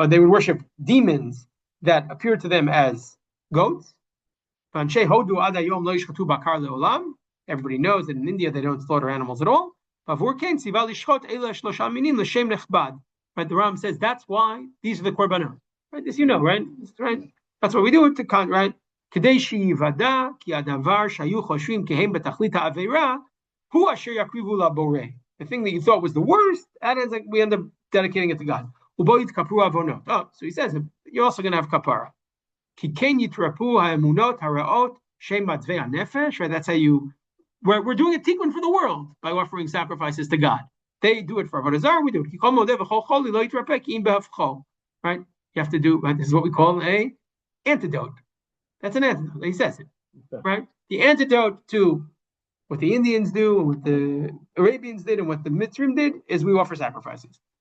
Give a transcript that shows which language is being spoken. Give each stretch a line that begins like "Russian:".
English: They would worship demons that appeared to them as goats. Everybody knows that in India they don't slaughter animals at all. They right? The Ram says that's why these are the korbanot, right? This you know, right? Right? That's what we do to right?
Hebrew: כדי שיוודע כי הדבר שהיו חושבים כי הם בתכלית העבירה הוא אשר יקריבו לבורא.
English: The thing that you thought was the worst, that ends like we end up dedicating it to God.
Hebrew: ובו יתכפרו עוונות.
English: Oh, so he says you're also going to have kapara.
Hebrew: כי כן יתרפו האמונות הרעות שהם מעצבי הנפש, right?
English: That's how you. We're doing a tikkun for the world by offering sacrifices to God. They do it for Avodah Zarah, we do it. Right? You have to do, right? This is what we call a antidote. That's an antidote. He says it. Right? The antidote to what the Indians do and what the Arabians did and what the Mitzrim did is we offer sacrifices.